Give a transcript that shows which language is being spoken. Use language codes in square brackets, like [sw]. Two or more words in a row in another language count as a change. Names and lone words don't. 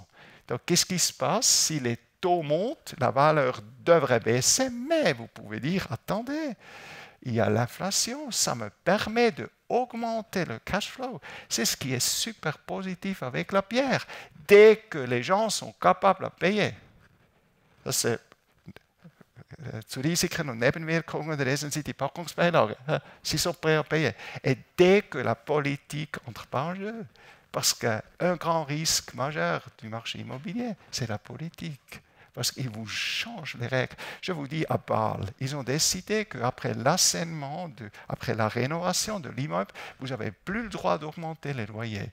[fr] Donc, qu'est-ce qui se passe si les taux montent? La valeur devrait baisser, mais vous pouvez dire, attendez, il y a l'inflation, ça me permet d'augmenter le cash flow. C'est ce qui est super positif avec la pierre. Dès que les gens sont capables de payer. [de] Das ist zu Risiken und Nebenwirkungen lesen Sie die Packungsbeilage. [fr] Sie sont prêts à payer. Et dès que la politique entre pas en jeu, parce qu'un grand risque majeur du marché immobilier, c'est la politique. Parce qu'ils vous changent les règles. Je vous dis, à Bâle, ils ont décidé qu'après l'assainissement, après la rénovation de l'immeuble, vous n'avez plus le droit d'augmenter les loyers.